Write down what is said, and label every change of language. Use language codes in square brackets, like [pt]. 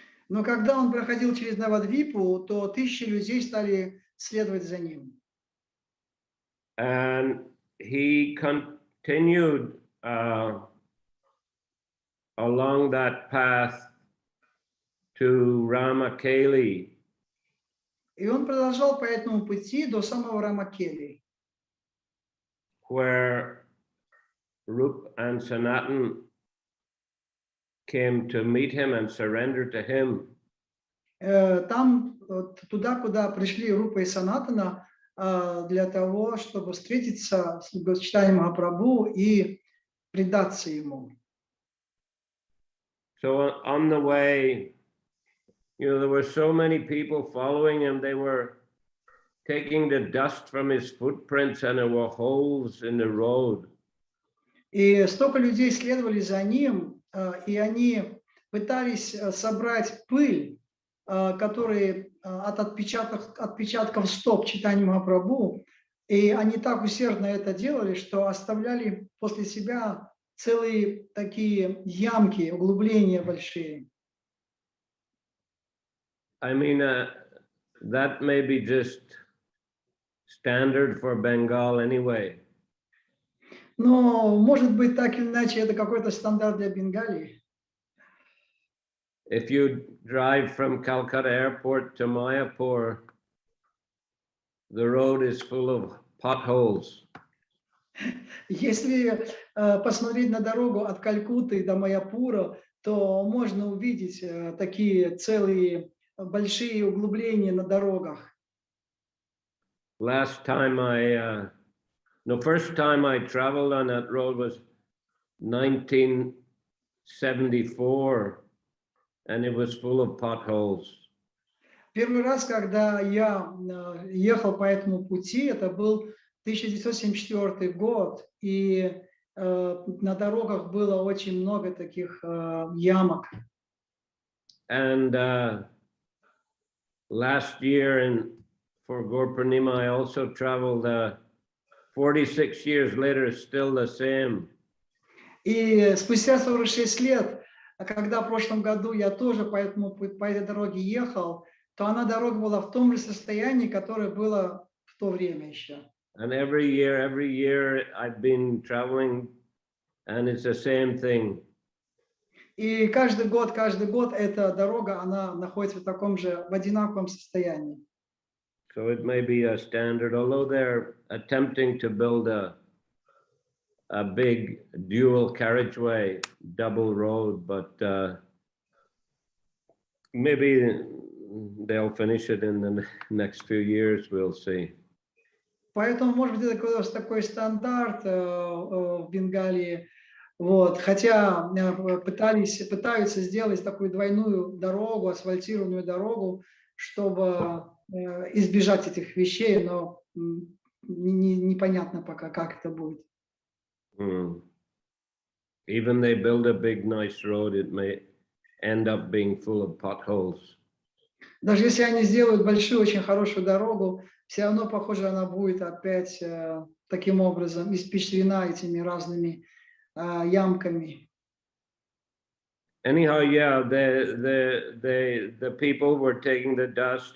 [ru] Но когда он проходил через Навадвипу, то тысячи людей стали следовать за ним. [en] And he continued along that path to Ramakeli. [ru] И он продолжал по этому пути до самого Рамакели, [en] where Rup and Sanatan came to meet him and surrender to him. [ru] Там, туда, куда пришли Рупа и Санатана, для того, чтобы встретиться с Чайтаньей Махапрабху и предаться ему. [en] So on the way, there were so many people following him. They were taking the dust from his footprints, and there were holes in the road. [ru] И столько людей следовали за ним, и они пытались собрать пыль, которые от отпечатков стоп Чайтаньи Махапрабху, и они так усердно это делали, что оставляли после себя целые такие ямки, углубления большие. [en] I mean, that may be just standard for Bengal anyway. [ru] Но, может быть, так или иначе, это какой-то стандарт для Бенгалии. [en] If you drive from Calcutta airport to Mayapur, the road is full of potholes. [ru] Если посмотреть на дорогу от Калькутты до Майяпура, то можно увидеть такие целые большие углубления на дорогах. [en] First time I traveled on that road was 1974, and it was full of potholes. [ru] Первый раз, когда я ехал по этому пути, это был 1974 год, и на дорогах было очень много таких ямок. [en] And last year for Gaur Purnima, I also traveled 46 years later, it's still the same. [ru] И спустя 46 лет, когда в прошлом году я тоже по этой дороге ехал, то она дорога была в том же состоянии, которое было в то время еще. [en] And every year I've been traveling, and it's the same thing. [ru] И каждый год эта дорога, она находится в таком же, в одинаковом состоянии. [en] So it may be a standard, although they're attempting to build a big dual carriageway, double road, but maybe they'll finish it in the next few years, we'll see. [ru] Поэтому, может быть, это такой стандарт в Бенгалии. Вот. Хотя пытаются сделать такую двойную дорогу, асфальтированную дорогу, чтобы избежать этих вещей, но непонятно пока, как это будет. [en] Even they build a big nice road, it may end up being full of potholes. [ru] Даже если они сделают большую, очень хорошую дорогу, все равно, похоже, она будет опять таким образом испещрена этими разными ямками. [en] Anyhow, yeah, the people were taking the dust.